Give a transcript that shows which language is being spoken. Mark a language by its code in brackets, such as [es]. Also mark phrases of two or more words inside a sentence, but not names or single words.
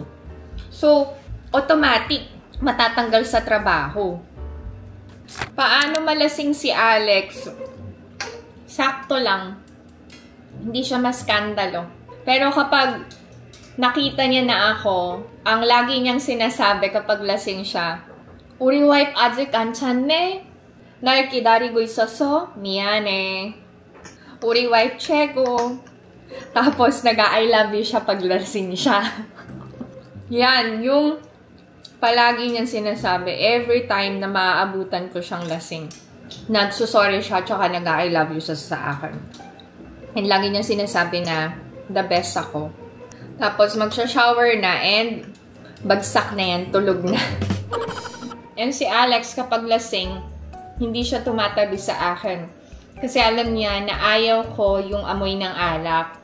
[tl] So, automatic, matatanggal sa trabaho. Paano malasing si Alex? Sakto lang. Hindi siya maskandalo. Pero kapag nakita niya na ako, ang lagi niyang sinasabi kapag lasing siya, [ko] 우리 와이프 아직 안 찼네? 날 기다리고 있어서 미안해. 우리 wife 최고. [tl] Tapos nag- [en] I love you [tl] siya pag lasing siya. Yan, yung palagi niyang sinasabi, [en] every time [tl] na maaabutan ko siyang lasing, nagsusorry siya, tsaka nag- [en] I love you [tl] siya sa akin. And lagi niyang sinasabi na, [en] the best [tl] ako. Tapos magsha-shower na, and bagsak na yan, tulog na. And si Alex, kapag lasing, hindi siya tumatabi sa akin. Kasi alam niya na ayaw ko yung amoy ng alak.